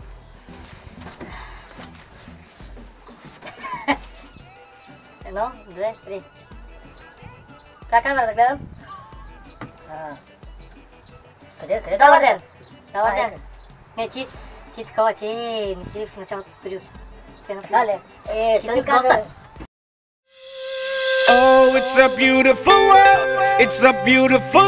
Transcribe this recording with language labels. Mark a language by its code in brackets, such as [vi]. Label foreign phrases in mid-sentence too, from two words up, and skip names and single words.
[bg] Едно, две, три. Как камера да гледам? Къде? Добър ден! Добър ден! Не, ти такова, ти не си в началото в студиото. Дали? Ти си госта. [en] Oh, it's a beautiful world. It's a beautiful